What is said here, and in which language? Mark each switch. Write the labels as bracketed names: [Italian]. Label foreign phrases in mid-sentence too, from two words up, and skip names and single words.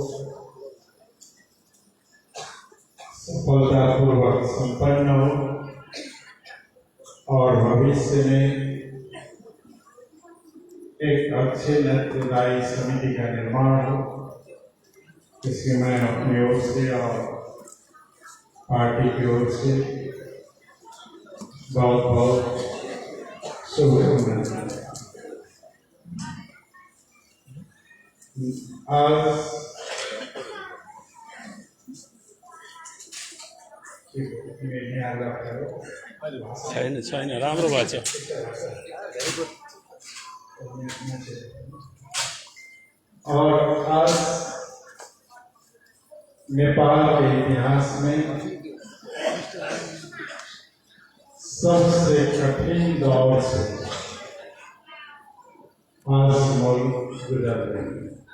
[Hindi] सफलतापूर्वक संपन्न हो और भविष्य में एक अच्छे नेतृत्वदायी समिति का निर्माण हो, इसकी मैं अपनी ओर से और पार्टी की ओर से बहुत बहुत शुभकामनाएं। आज [Nepali] छैन राम्रो भएको छ। [Hindi] और आज नेपाल के इतिहास में सबसे कठिन दौर से आज मुल्क गुजर रहे हैं।